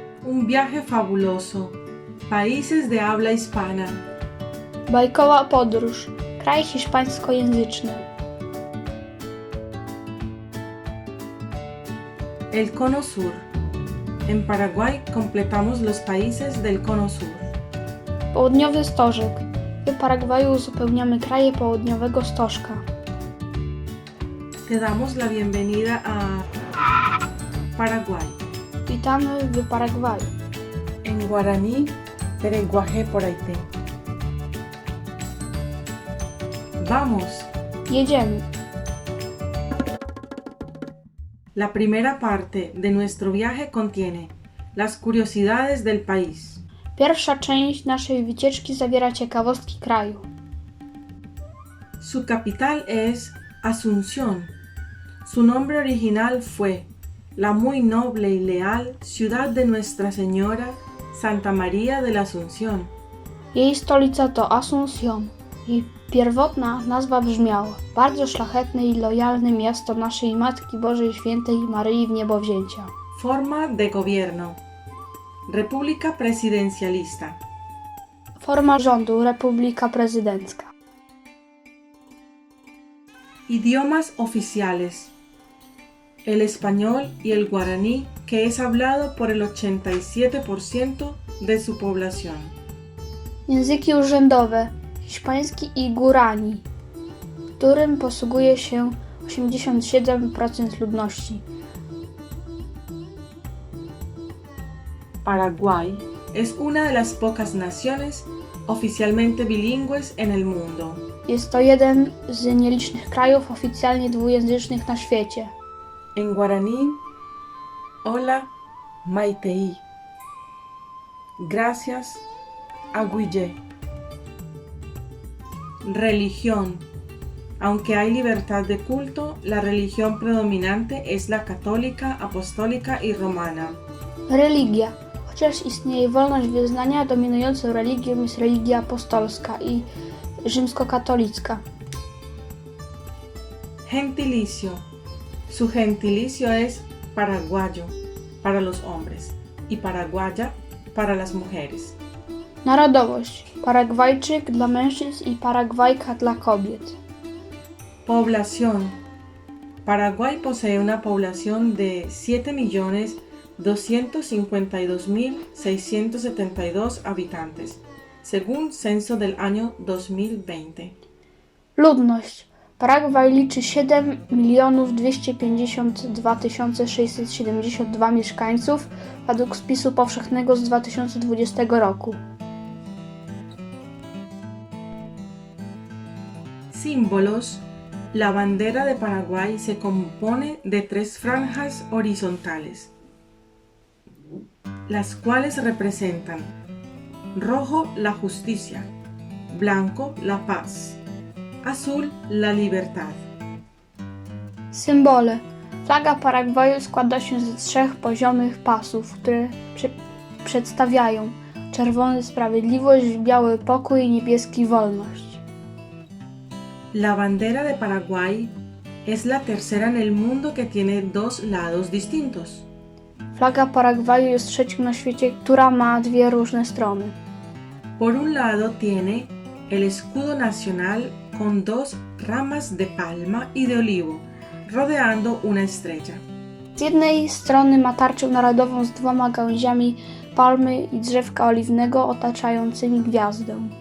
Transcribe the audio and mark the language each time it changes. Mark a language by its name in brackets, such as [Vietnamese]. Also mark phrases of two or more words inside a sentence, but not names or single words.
[Spanish] un viaje fabuloso. Países de habla hispana. [Polish] Bajkowa podróż. Kraj hiszpańskojęzyczny. [Spanish] El Cono Sur. En Paraguay completamos los países del Cono Sur. [Polish] Południowy stożek. W Paragwaju uzupełniamy kraje południowego stożka. [Spanish] Te damos la bienvenida a Paraguay. [Polish] Witamy w Paragwaju. [Spanish] En guaraní, [Guarani] Pereguaje por Haití. [Spanish] Vamos. [Polish] Jedziemy. [Spanish] La primera parte de nuestro viaje contiene las curiosidades del país. [Polish] Pierwsza część naszej wycieczki zawiera ciekawostki kraju. [Spanish] Su capital es Asunción. Su nombre original fue la muy noble y leal ciudad de Nuestra Señora Santa María de la Asunción. [Polish] Jej stolica to Asunción. Jej pierwotna nazwa brzmiała: bardzo szlachetne i lojalne miasto naszej Matki Bożej Świętej Maryi Wniebowzięcia. [Spanish] Forma de gobierno. República presidencialista. [Polish] Forma rządu: republika prezydencka. [Spanish] Idiomas oficiales. El español y el guaraní, que es hablado por el 87% de su población. [Polish] Języki urzędowe: hiszpański i gurani, którym posługuje się 87% ludności. [Spanish] Paraguay es una de las pocas naciones oficialmente bilingües en el mundo. [Polish] Jest to jeden z nielicznych krajów oficjalnie dwujęzycznych na świecie. [Spanish] En guaraní, hola, maitei. Gracias, aguillé. Religión. Aunque hay libertad de culto, la religión predominante es la católica, apostólica y romana. [Polish] Religia. Chociaż istnieje wolność wyznania, dominującą religią jest religia apostolska i rzymskokatolicka. [Spanish] Gentilicio. Su gentilicio es paraguayo para los hombres y paraguaya para las mujeres. [Polish] Narodowość: Paragwajczyk dla mężczyzn i Paragwajka dla kobiet. [Spanish] Población. Paraguay posee una población de 7.252.672 habitantes, según censo del año 2020. [Polish] Ludność: Paragwaj liczy 7.252 672 mieszkańców według spisu powszechnego z 2020 roku. [Spanish] Símbolos. La bandera de Paraguay se compone de 3 franjas horizontales, las cuales representan rojo la justicia, blanco la paz, azul la libertad. [Polish] Symbole: Flaga Paragwaju składa się z 3 poziomych pasów, które przedstawiają czerwony sprawiedliwość, biały pokój i niebieski wolność. [Spanish] La bandera de Paraguay es la tercera en el mundo que tiene 2 lados distintos. [Polish] Flaga Paragwaju jest trzecią na świecie, która ma 2 różne strony. [Spanish] Por un lado tiene el escudo nacional con 2 ramas de palma y de olivo, rodeando una estrella. [Polish] Z jednej strony ma tarczę narodową z 2 gałęziami palmy i drzewka oliwnego otaczającymi gwiazdę.